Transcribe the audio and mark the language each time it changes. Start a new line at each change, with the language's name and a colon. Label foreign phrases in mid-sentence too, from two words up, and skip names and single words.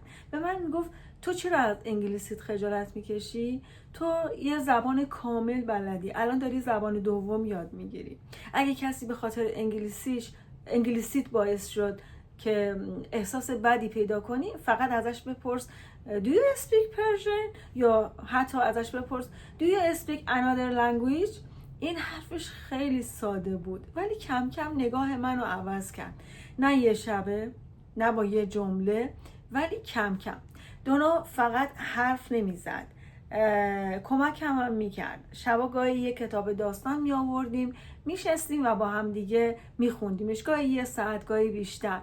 Persian: به من میگفت تو چرا از انگلیسیت خجالت میکشی؟ تو یه زبان کامل بلدی، الان داری زبان دوم یاد میگیری. اگه کسی به خاطر انگلیسیت باعث شد که احساس بدی پیدا کنی، فقط ازش بپرس
English: Do you speak Persian؟
Persian: یا حتی ازش بپرس
English: Do you speak another language؟
Persian: این حرفش خیلی ساده بود ولی کم کم نگاه منو عوض کرد. نه یه شبه، نه با یه جمله، ولی کم کم. دونا فقط حرف نمیزد، کمک هم میکرد. شبا گاهی یه کتاب داستان می آوردیم، میشستیم و با هم دیگه میخوندیمش، گاهی یه ساعت، گاهی بیشتر.